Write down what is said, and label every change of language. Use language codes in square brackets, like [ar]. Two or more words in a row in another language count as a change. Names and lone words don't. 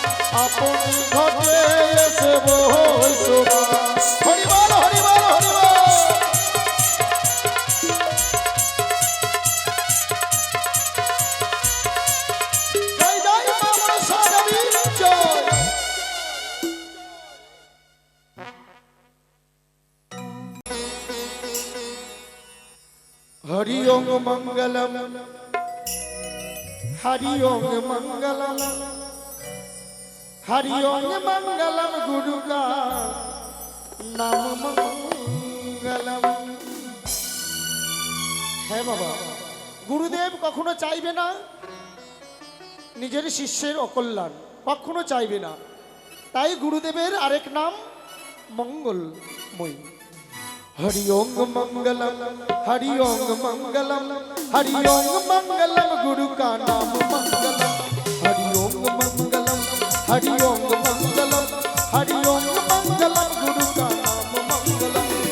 [bn] আপনি ঘটে এসে বসবা হরি বল হরি বল হরি বল জয় জয় মা মনসা দেবী জয় [hi] हरि ओम मंगलम हरि ओम मंगलम हरि ओम मंगलम गुरु का नाम मंगलम [bn] হ্যাঁ বাবা গুরুদেব কখনো চাইবে না নিজের শিষ্যের অকল্যাণ কখনো চাইবে না তাই গুরুদেবের আরেক নাম মঙ্গলময় [hi] हरि ओम मंगलम हरि ओम मंगलम हरि ओम मंगलम गुरु का नाम मंगलम [bn] हरि ओम मंगलम हरि ओम मंगलम हरि ओम मंगलम गुरु का नाम मंगलम